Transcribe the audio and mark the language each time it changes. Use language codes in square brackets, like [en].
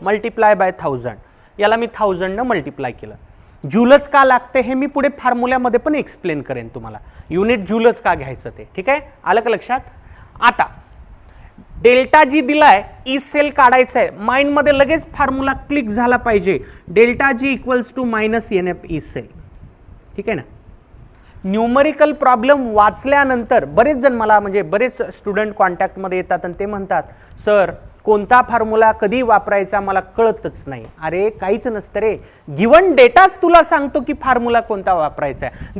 [mr] Multiply by 1000. याला मी 1000 न multiply केलं. जूलच का लागते हे मी पुढे फॉर्म्युल्यामध्ये पण एक्सप्लेन करेन तुम्हाला, युनिट जूलच का घ्यायचं ते. ठीक आहे, आलं का लक्षात? आता डेल्टा जी दिलाय, ई सेल काढायचं आहे. माइंडमध्ये लगेच फॉर्म्युला क्लिक झाला पाहिजे. [en] Delta G equals to -NF E cell. [mr] ठीक आहे ना? न्यूमरिकल प्रॉब्लेम वाचल्यानंतर बरेच जण मला, म्हणजे बरेच स्टुडंट कॉन्टॅक्टमध्ये येतात आणि ते म्हणतात, सर कोणता फॉर्म्युला कधी वापरायचा मला कळतच नाही. अरे काहीच नसतं रे, गिवन डेटाच तुला सांगतो की फॉर्म्युला कोणता वापरायचा आहे.